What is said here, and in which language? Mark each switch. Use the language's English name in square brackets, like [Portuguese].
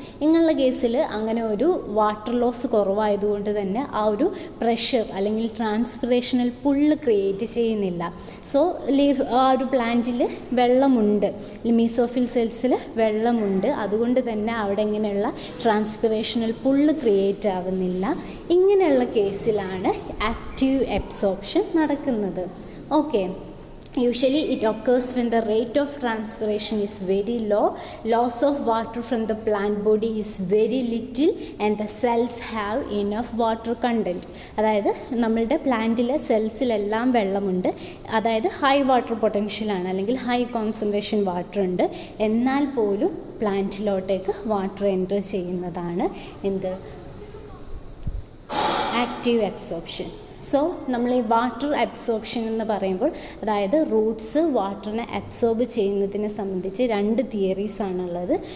[Malayalam] ഇങ്ങനെയുള്ള കേസിൽ അങ്ങനെ ഒരു വാട്ടർ ലോസ് കുറവായതുകൊണ്ട് തന്നെ ആ ഒരു പ്രഷർ അല്ലെങ്കിൽ ട്രാൻസ്പിറേഷണൽ പുള്ള് ക്രിയേറ്റ് ചെയ്യുന്നില്ല. സോ ആ ഒരു പ്ലാന്റിൽ വെള്ളമുണ്ട്, മീസോഫിൽ സെൽസിൽ വെള്ളമുണ്ട്, അതുകൊണ്ട് തന്നെ അവിടെ ഇങ്ങനെയുള്ള ട്രാൻസ്പിറേഷണൽ പുള്ള് ക്രിയേറ്റ് ആവുന്നില്ല. ഇങ്ങനെയുള്ള കേസിലാണ് ആക്റ്റീവ് അബ്സോർപ്ഷൻ നടക്കുന്നത്. [English] Okay, usually it occurs when the rate of transpiration is very low, loss of water from the plant body is very little and the cells have enough water content. [Malayalam] അതായത് നമ്മളുടെ പ്ലാന്റിലെ സെൽസിലെല്ലാം വെള്ളമുണ്ട്, അതായത് high water പൊട്ടൻഷ്യലാണ് അല്ലെങ്കിൽ high concentration water ഉണ്ട്, എന്നാൽ പോലും പ്ലാന്റിലോട്ടേക്ക് water enter ചെയ്യുന്നതാണ് എന്ത്? Active absorption. സോ നമ്മൾ ഈ വാട്ടർ അബ്സോർപ്ഷൻ എന്ന് പറയുമ്പോൾ, അതായത് റൂട്ട്സ് വാട്ടറിനെ അബ്സോർബ് ചെയ്യുന്നതിനെ സംബന്ധിച്ച് 2 തിയറീസാണുള്ളത്.